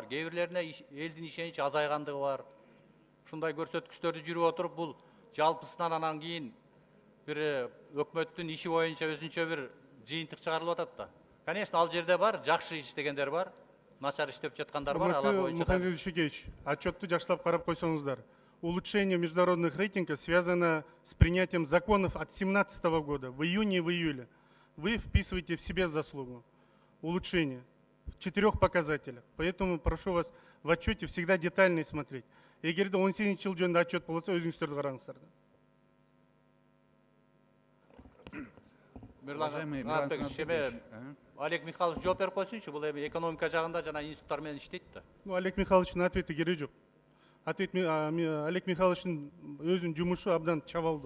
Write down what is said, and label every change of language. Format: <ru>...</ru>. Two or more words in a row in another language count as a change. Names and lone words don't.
<ky>Кээ бирлерине элдин ишеничи азайгандыгы бар. Ушундай көрсөткүчтөрдү жүрүп отуруп, бул жалпысынан анан кийин бир өкмөттүн иши боюнча өзүнчө бир жыйынтык чыгарылып атат да. Конечно, ал жерде бар, жакшы иштегендер бар, начар иштеп жаткандар бар, алар боюнча. Мухаммед Дүйшекевич, отчетту жакшылап карап койсоңуздар.</ky> <ru>Улучшение международных рейтингов связано с принятием законов от 2017 года, в июне и в июле. Вы вписываете в себе заслугу. Улучшение в 4 показателях. Поэтому прошу вас в отчете всегда детально смотреть.</ru> <ky>Эгерде 18 жыл жөнүндө отчет болсо, өзүңүздөрдү караңыздар. Олег Михайлович жооп берип койсунчу, бул эми экономика жагында жана институттар менен иштейт да. Олег Михайловичтин ответи кереги жок. Олег Михайловичтин өзүнүн жумушу абдан чабалдуу.</ky>